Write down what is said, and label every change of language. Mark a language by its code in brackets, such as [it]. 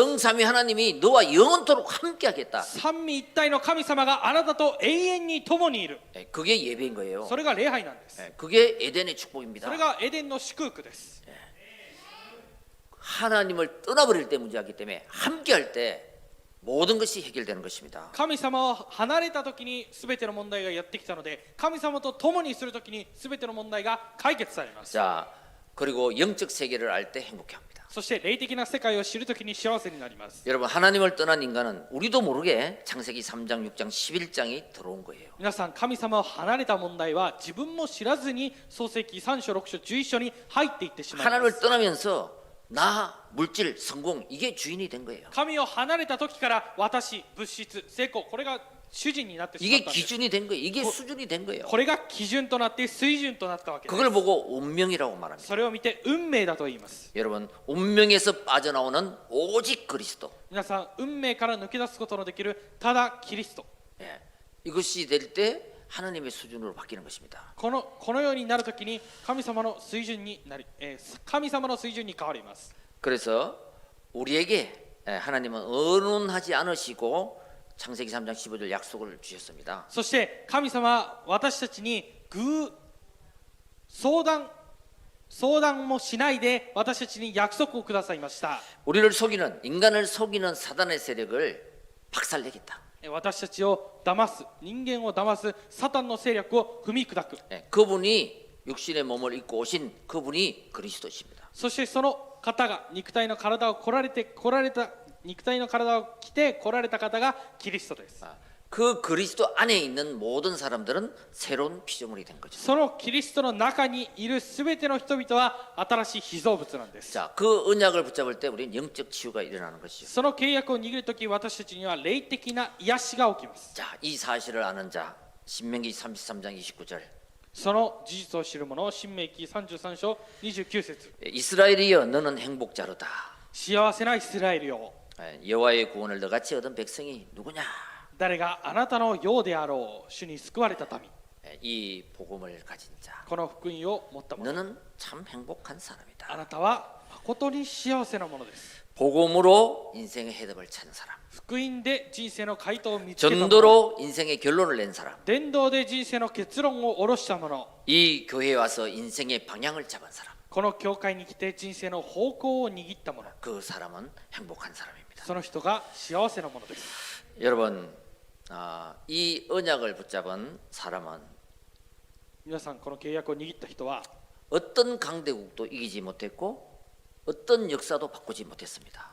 [ko] 성삼위 하나님이 너와 영원토록 함께하겠다. [ja] 三位一体の神様があなたと永遠に共にいる。 [ko] 그게 예배인 거예요. [ja] それが礼拝なんです。 [ko] 그게 에덴의 [ja] そ [ko] 축복입니다. [ja] れがエデンの祝福です。 [ko] 하나님을 떠나버릴 때 문제이기 때문에 함께할 때 모든 것이 해결되는 것입니다. [ja] 神様を離れた時に全ての問題がやってきたので、神様と共にする時に全ての問題が解決されます。 [ko] 자, 그리고 영적 세계를 알 때 행복해합니다. [ja] そして霊的な世界を知る時に幸せになります。 [ko] 여러분 하나님을 떠난 인간은 우리도 모르게 창세기 3장, 6장, 11장이 들어온 거예요. [ja] 皆さん神様を離れた問題は自分も知らずに創世記3章6章11章に入っていってしまいま [ko] 하나님을 [ja] す。 [ko] 떠나면서 나, 물질, 성공 이게 주인이 된 거예요. [ja] 神を離れた時から私、物質、成功、これが主人になってしまったんです。 [ko] 기준이 된 거예요. 이게 수준이 된 거예요. [ja] これが基準となって水準となったわけです。 [ko] 그걸 보고 운명이라고 말합니다. [ja] それを見て運命だと言います。 [ko] 여러분 운명에서 빠져나오는 오직 그리스도. [ja] 皆さん運命から抜け出すことのできるただキリスト。 [ko] 예. 이것이 될 때 하나님의 수준으로 바뀌는 것입니다. [ja] このようになるときに神様の水準になり、神様の水準に変わります。 [ko] 그래서 우리에게 하나님은 언론하지 않으시고 창세기 3장 15절 약속을 주셨습니다. [ja] そして神様は私たちに相談もしないで私たちに約束をくださいました。 [ko] 우리를 속이는 인간을 속이는 사단의 세력을 박살내겠다. [ja] 私たちを騙す人間を騙すサタンの勢力を踏み砕く。 [ko] 그분이 육신의 몸을 입고 오신 그분이 그리스도십니다. [ja] そしてその方が肉体の体を来られた肉体の体を着て来られた方がキリストです。 [ko] 그 그리스도 안에 있는 모든 사람들은 새로운 피조물이 된 거죠. [ja] そのキリストの中にいるすべての人々は新しい被造物なんです。 [ko] 자, 그 언약을 붙잡을 때 우리는 영적 치유가 일어나는 것이죠. [ja] その契約を握るとき私たちには霊的な癒しが起きます。 [ko] 자, 이 사실을 아는 자 신명기 33장 29절 [ja] その事実を知る者、新明記33章29節 [ko] 이스라엘이여 너는 행복자로다. [ja] 幸せなイスラエルよ、 [ko] 여호와의 구원을 너같이 얻은 백성이 누구냐? [ja] 誰があなたのようであろう、主に救われた民、 [ko] 이 복음을 가진 자 [ja] この福音を持った者、 [ko] 너는 참 행복한 사람이다. [ja] あなたは誠に幸せなものです。 [ko] 복음으로 인생의 해답을 찾은 사람, [ja] 福音で人生の回答を見つけた者、 [ko] 전도로 인생의 결론을 낸 사람, [ja] 伝道で人生の結論を下ろした者、 [ko] 이 교회에 와서 인생의 방향을 잡은 사람, [ja] この教会に来て人生の方向を握った者、 [ko] 그 사람은 행복한 사람입니다. [ja] その人が幸せなものです。 [ko] 여러분, 이 언약을 붙잡은 사람은 [ja] 皆さん、この契約を握った人は [ko] 어떤 강대국도 이기지 못했고 어떤 역사도 바꾸지 못했습니다.